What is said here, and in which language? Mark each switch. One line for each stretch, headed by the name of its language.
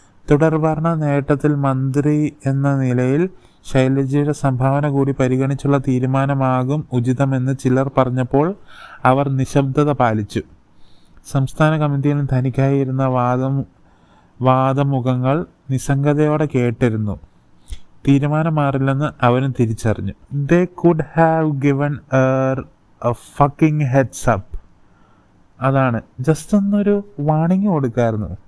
Malayalam: തുടർഭരണ നേട്ടത്തിൽ മന്ത്രി എന്ന നിലയിൽ ശൈലജയുടെ സംഭാവന കൂടി പരിഗണിച്ചുള്ള തീരുമാനമാകും ഉചിതമെന്ന് ചിലർ പറഞ്ഞപ്പോൾ അവർ നിശബ്ദത പാലിച്ചു. സംസ്ഥാന കമ്മിറ്റിയിൽ തനിക്കായിരുന്ന വാദമുഖങ്ങൾ നിസ്സംഗതയോടെ കേട്ടിരുന്നു. തീരുമാനം മാറില്ലെന്ന് അവനും തിരിച്ചറിഞ്ഞു.
English: They could have given her a fucking heads up.
Malayalam: അതാണ്, ജസ്റ്റ് ഒന്നൊരു വാണിംഗ് കൊടുക്കായിരുന്നു.